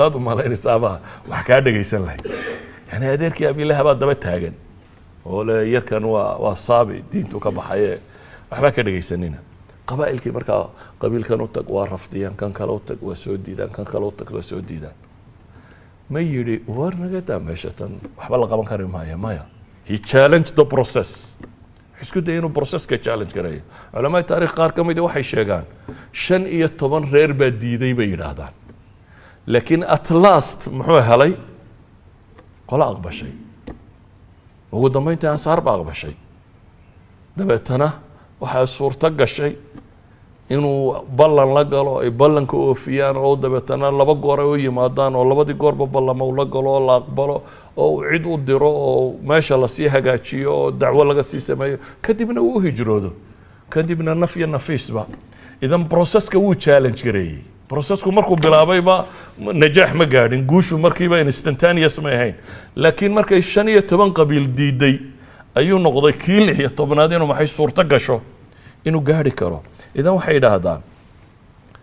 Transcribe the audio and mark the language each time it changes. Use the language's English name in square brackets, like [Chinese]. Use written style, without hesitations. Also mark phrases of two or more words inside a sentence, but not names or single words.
[Somali] u malaynaysa abaha wax kaa dhegaysan lahayd yani adeerkii abiilaha baa daba taagan oo le yarkan waa saabi diintu ka baxaye waxbaa ka dhegaysanina qabaa'ilkii markaa qabiilkan u tag waa rafdiyaan kan kale u tag waa soo diidaan kan kale u tag waa soo diidaan ma yidhi war nagadaa meesha tan waxba la qaban kari maaya maya [English] he challenged the process [Somali] isku day inuu processka challenge gareeyo culamada taariikh qaar ka mid waxay sheegaan 15 reer baa diiday bay yidhaahdaan laakiin [English] at last [Somali] muxuu helay qola aqbashay ugu dambeyntii ansaar baa aqbashay dabeetana waxaa suurto gashay inuu ballan la galo ay ballanka oofiyaan oo dabeetana laba goor ay u yimaadaan oo labadii goorba ballama uu la galo oo la aqbalo oo uu cid u diro oo meesha lasii hagaajiyo oo dacwo laga sii sameeyo kadibna uu u hijroodo kadibna naf iyo nafiisba idan processka wuu challenge gareeyey processku markuu bilaabayba najaax ma gaadhin guushu markiiba instantaneous ma ahayn laakiin markay 15 qabiil diiday ayuu noqday kii 16aad inuu maxay suurto gasho inuu gaadhi karo idan waxay yidhaahdaan